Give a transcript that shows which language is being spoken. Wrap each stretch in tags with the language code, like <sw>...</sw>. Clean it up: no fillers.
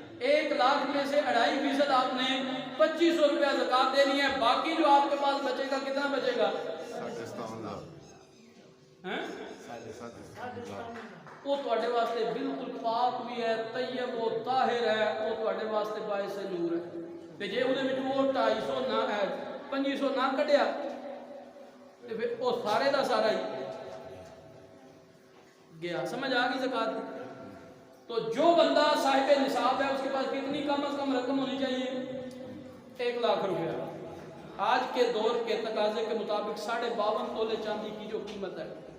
<ur>1 لاکھ میں سے 2.5% آپ نے 2500 روپیہ زکوٰۃ دینی ہے. باقی جو آپ کے پاس بچے گا کتنا بچے گا,</ur> <pa>وہ تواڈے واسطے</pa> <ur>بالکل پاک بھی ہے, طیب و طاہر ہے, وہ تواڈے واسطے باعث نور ہے.</ur> <pa>تے جے اودے وچ وہ 250 نہ ہے 2500 نہ کڈیا تے پھر وہ سارے دا سارا ہی گیا.</pa> <ur>سمجھ آ گئی زکوٰۃ کی. تو جو بندہ صاحب نصاب ہے اس کے پاس کتنی کم از کم رقم ہونی چاہیے 1 لاکھ روپیہ. آج کے دور کے تقاضے کے مطابق 52.5 تولے چاندی کی جو قیمت ہے.</ur>